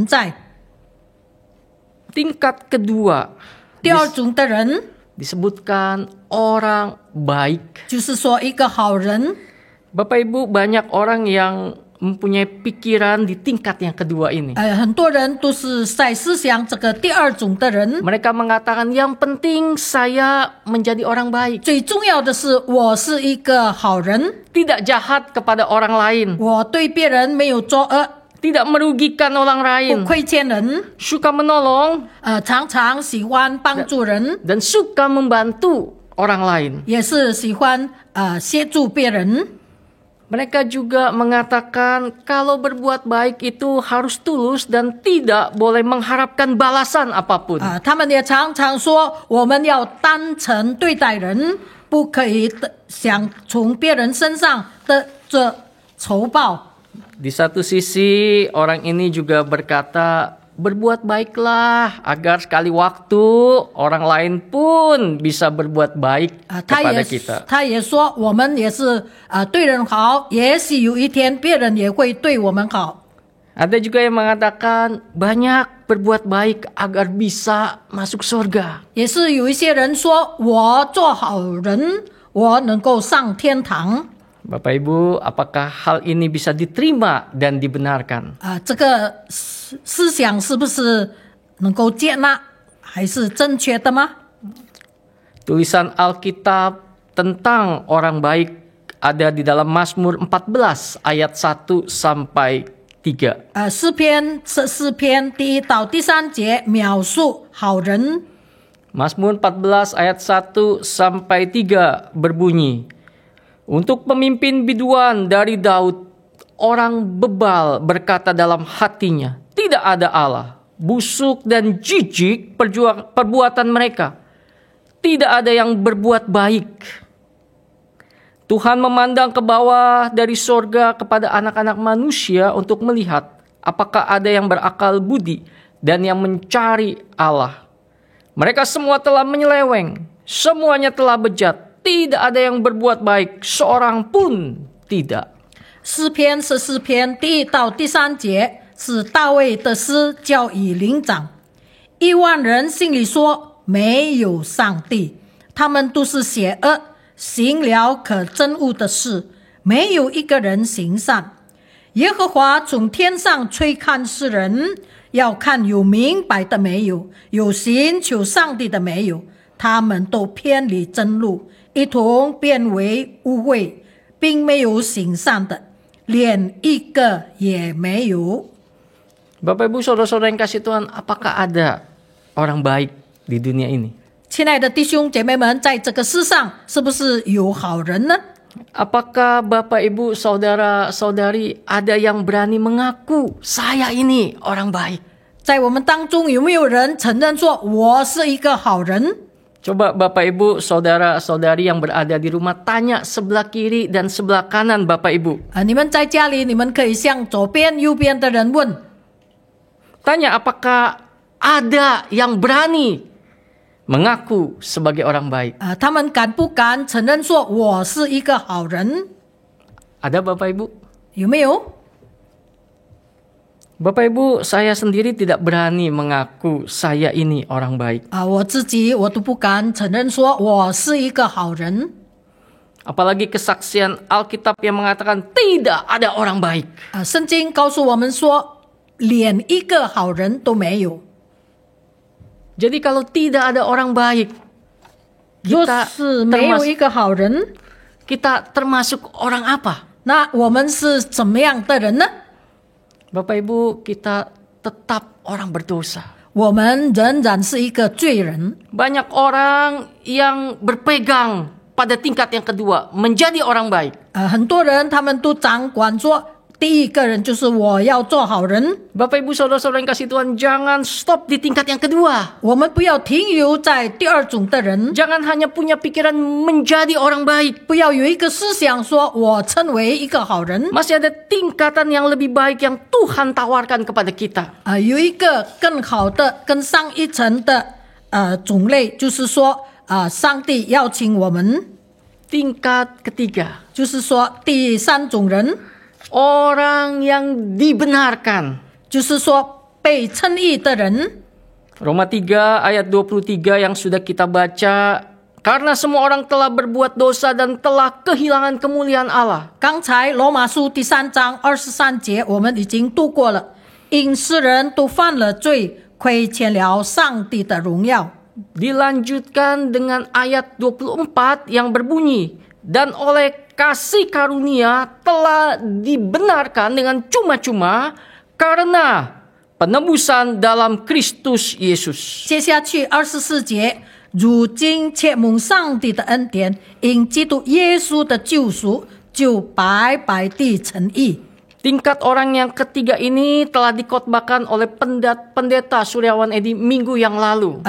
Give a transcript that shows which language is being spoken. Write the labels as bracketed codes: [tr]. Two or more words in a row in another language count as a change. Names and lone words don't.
[zh] 就是不相信上帝的存在。 [id] Tingkat kedua [zh] 第二种的人 [id] disebutkan orang baik. [zh] 就是说一个好人。 [id] Bapak Ibu, banyak orang yang mempunyai pikiran di tingkat yang kedua ini. [zh] 很多人都是在思想这个第二种的人。 [id] Mereka mengatakan yang penting saya menjadi orang baik. [zh] 最重要的是，我是一个好人， [id] Tidak jahat kepada orang lain. [zh] 我对别人没有作恶， [id] Tidak merugikan orang [zh] 不 [id] lain. [zh] 亏欠人， [id] Suka menolong [zh] 常常喜欢帮助人， [id] dan suka membantu orang lain. [zh] 也是喜欢协助别人。 [id] Mereka juga mengatakan kalau berbuat baik itu harus tulus dan tidak boleh mengharapkan balasan apapun. [zh] 他们也常常说，我们要单纯对待人，不可以想从别人身上得着酬报。 [id] Di satu sisi orang ini juga berkata berbuat baiklah agar sekali waktu orang lain pun bisa berbuat baik kepada kita. [zh] 他也说，我们也是对人好，也许有一天别人也会对我们好。 [id] Ada juga yang mengatakan banyak berbuat baik agar bisa masuk surga. [zh] 也是有一些人说，我做好人，我能够上天堂。 [id] Bapak Ibu, apakah hal ini bisa diterima dan dibenarkan? [zh] 这个思想是不是能够接纳，还是正确的吗？ [id] Tulisan Alkitab tentang orang baik ada di dalam Mazmur 14 ayat 1 sampai 3. [zh] 诗篇14篇第1到第3节描述好人。 [id] Mazmur 14 ayat 1 sampai 3 berbunyi, untuk pemimpin biduan dari Daud, orang bebal berkata dalam hatinya, tidak ada Allah. Busuk dan jijik perbuatan mereka. Tidak ada yang berbuat baik. Tuhan memandang ke bawah dari sorga kepada anak-anak manusia untuk melihat apakah ada yang berakal budi dan yang mencari Allah. Mereka semua telah menyeleweng, semuanya telah bejat. Tidak ada yang berbuat baik, seorang pun tidak. [zh] 诗篇14篇第1到第3节是大卫的诗，叫以灵长。1万人心里说没有上帝，他们都是邪恶，行了可憎恶的事，没有一个人行善。耶和华从天上吹看世人，要看有明白的没有，有寻求上帝的没有，他们都偏离真路，一同变为污秽，并没有行善的，连一个也没有。 [id] Bapak Ibu saudara-saudara yang kasih Tuhan, apakah ada orang baik di dunia ini? [zh] 亲爱的弟兄姐妹们，在这个世上是不是有好人呢？ [id] Apakah Bapak Ibu saudara-saudari ada yang berani mengaku saya ini orang baik? [zh] 在我们当中有没有人承认说我是一个好人？ [id] Coba Bapak Ibu saudara-saudari yang berada di rumah tanya sebelah kiri dan sebelah kanan Bapak Ibu. [zh] 你们在家里，你们可以向左边、右边的人问。 [id] Tanya apakah ada yang berani mengaku sebagai orang baik? [zh] 他们敢不敢承认说我是一个好人？ [id] Ada Bapak Ibu? [zh] 有没有？ [id] Bapak Ibu, saya sendiri tidak berani mengaku saya ini orang baik. [zh] 我自己我都不敢承认说我是一个好人。 [id] Apalagi kesaksian Alkitab yang mengatakan tidak ada orang baik. [zh] 圣经告诉我们说，连一个好人都没有。 [id] Jadi kalau tidak ada orang baik, [zh] 若 [id] kita [zh] 是没有一个好人， [id] kita termasuk orang apa? [zh] 那我们是怎么样的人呢？ [id] Bapak Ibu, kita tetap orang berdosa. [zh] 我们仍然是一个罪人。 [id] Banyak orang yang berpegang pada tingkat yang kedua, menjadi orang baik. [zh] 很多人他们都掌管说，第一个人就是我要做好人。 [id] Bapak Ibu saudara-saudara yang kasih Tuhan, jangan stop di tingkat yang kedua. [zh] 我们不要停留在第二种的人， [id] Jangan hanya punya pikiran menjadi orang baik. [zh] 不要有一个思想说我成为一个好人。 [id] Masih ada tingkatan yang lebih baik yang Tuhan tawarkan kepada kita. [zh] 有一个更好的、更上一层的种类，就是说上帝邀请我们， [id] Tingkat ketiga, [zh] 就是说第三种人， [id] orang yang dibenarkan. [zh] 就是说被称义的人。 [id] Roma 3 ayat 23 yang sudah kita baca, karena semua orang telah berbuat dosa dan telah kehilangan kemuliaan Allah. [zh] 刚才罗马书第3章23节我们已经读过了，因世人都犯了罪，亏欠了上帝的荣耀。 [id] Dilanjutkan dengan ayat 24 yang berbunyi, dan oleh kasih karunia telah dibenarkan dengan cuma-cuma karena penebusan dalam Kristus Yesus. [zh] 接下去24节，如今且蒙上帝的恩典，因基督耶稣的救赎，就白白地称义。 [id] Tingkat orang yang ketiga ini telah dikotbahkan oleh pendeta Suryawan Edi minggu yang lalu.